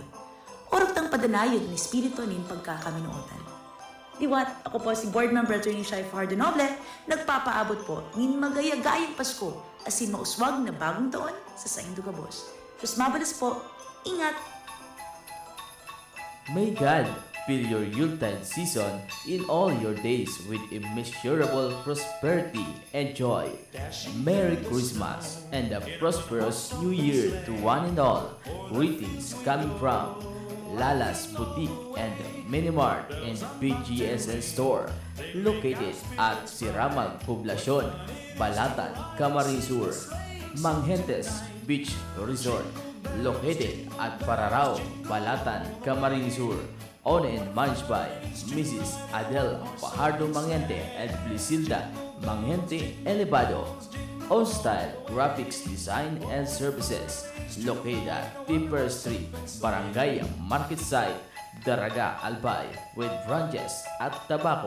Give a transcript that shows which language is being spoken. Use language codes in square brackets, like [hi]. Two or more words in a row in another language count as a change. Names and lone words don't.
[bik] Orot ang padanayon ni Espiritu nin pagkakaminuotan. Diwat, ako po si Board Member Attorney Shai Fajardo Noble, nagpapaabot po nin magayagayang Pasko asin mauswag na bagong taon sa Saing Dugabos. Diyos mabalas po, ingat! [en] May God fill your Yuletide season in all your days with immeasurable prosperity and joy. Merry Christmas and a prosperous New Year to one and all. Greetings coming from Lala's Boutique and Minimart and BGSN Store located at Siramag Poblacion, Balatan, Camarines Sur. Manghentes Beach Resort located at Pararao, Balatan, Camarines Sur. Owned and managed by Mrs. Adele Fajardo Manghente and Blisilda Manghente Elevado. On Style Graphics Design and Services located at Pipper Street, Barangay Market Site, Daraga, Albay, with branches at Tabaco.